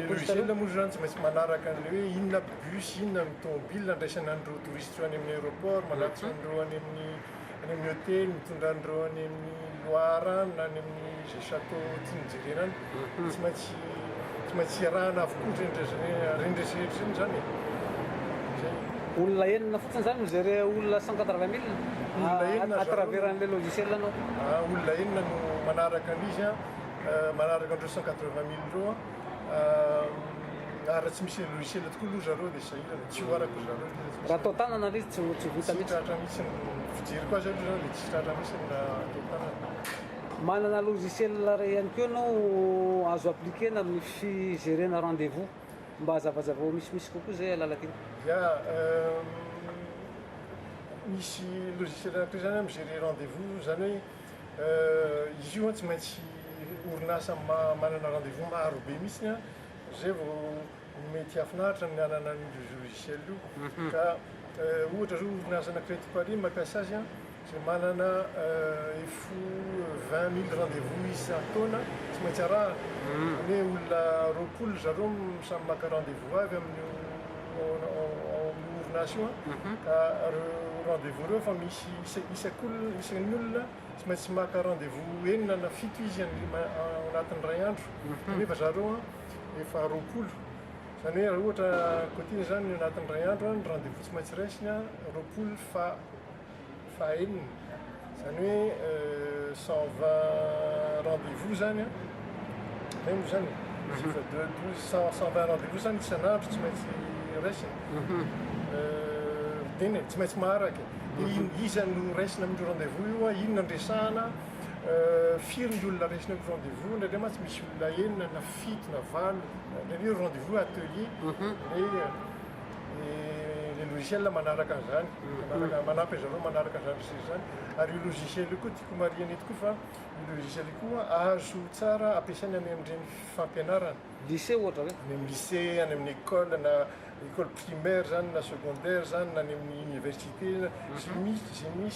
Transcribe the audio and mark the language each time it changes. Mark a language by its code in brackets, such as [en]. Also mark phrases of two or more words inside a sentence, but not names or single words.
[mg] Logiciel moa zany tsy maintsy manaraka an'le hoe inona bus inona ny tomobile andraisana an'ireo touriste any amin'ny aéroport manatitra an'ireo any amin'ny hôtely mitondra an'ireo any amin'ny Loire na any amin'ny zay château tiany jerena any tsy maintsy arahana avokoa rendresehetra zany. Olona enina fotsiny zany mijery olona 180 000 [fr] à travers [mg] an'le logiciel anao? Olona enina no manaraka an'izy manaraka an'ireo 180 000 reo ary tsy misy logiciel tokoa aloha zareo dia sahirana tsy ho arako zareo. Raha atao tanana izy tsy vita mihitsy? Tratra mihitsy fijery koa zany zany dia tsy tratra mihitsy na atao tanana. Manana logiciel ihany koa ianao azo appliquena amin'ny figerena rendez-vous mba hazavazava misy kokoa zay Lalatiana? Misy logiciel anatray zany migerer rendez-vous zany hoe izy io tsy maintsy orinasa manana rendez-vous maro be mihitsy zay vao mety hafinaritra ny anana ny logiciel io ka ohatra zao orinasa anankiray eto Paris mampiasa azy zay manana 20 000 rendez-vous isan-taona tsy maintsy araha hoe olona roapolo zareo samy maka rendez-vous avy amin'ny orinasa io ka reo rendez-vous reo fa misy isan'ny olona tsy maintsy maka rendez-vous enina na fito izy anatin'ny ray andro nefa zareo efa 20 zany hoe raha ohatra côté zany anatin'ny ray andro ny rendez-vous tsy maintsy raisiny 20 fa enina zany hoe 120 rendez-vous zany même zany 120 rendez-vous zany isan'andro tsy maintsy raisina teny tsy maintsy maharaka iza no raisina amin'io rendez-vous io inona andresahana firy ny olona raisina amin'ny rendez-vous ndraindray mantsy misy olona enina na fito na valo ndraindray [fr] rendez-vous atelier le logiciel [mg] manaraka an'izany manampy zareo manaraka an'izany resy zany ary io logiciel io koa tiako mariana eto koa fa io logiciel io koa azo tsara ampiasaina any amin'ireny fampianarana lycée ohatra hoe any amin'ny lycée any amin'ny école na [fr] école primaire [mg] zany na secondaire zany na any amin'ny université zay